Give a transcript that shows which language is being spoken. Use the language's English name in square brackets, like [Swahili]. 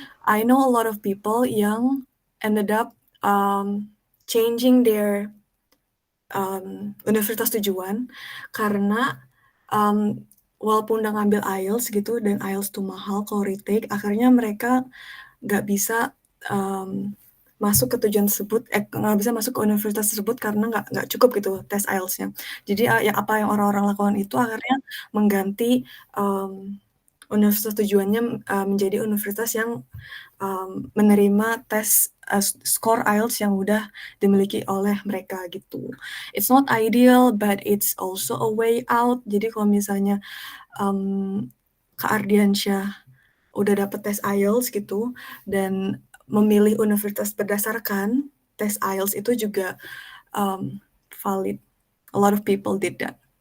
[English] I know a lot of people [Indonesian] yang [English] ended up changing their [Indonesian] universitas tujuan karena walaupun udah ngambil IELTS gitu, dan IELTS tuh mahal kalau retake, akhirnya mereka nggak bisa masuk ke tujuan tersebut, nggak bisa masuk ke universitas tersebut karena nggak cukup gitu tes IELTS-nya. Jadi apa yang orang-orang lakukan itu akhirnya mengganti universitas tujuannya menjadi universitas yang menerima tes skor IELTS yang udah dimiliki oleh mereka gitu. [English] It's not ideal, but it's also a way out. [Indonesian] Jadi kalau misalnya Kak Ardiansyah udah dapet tes IELTS gitu, dan memilih universitas berdasarkan tes IELTS itu juga valid. [English] A lot of people did that.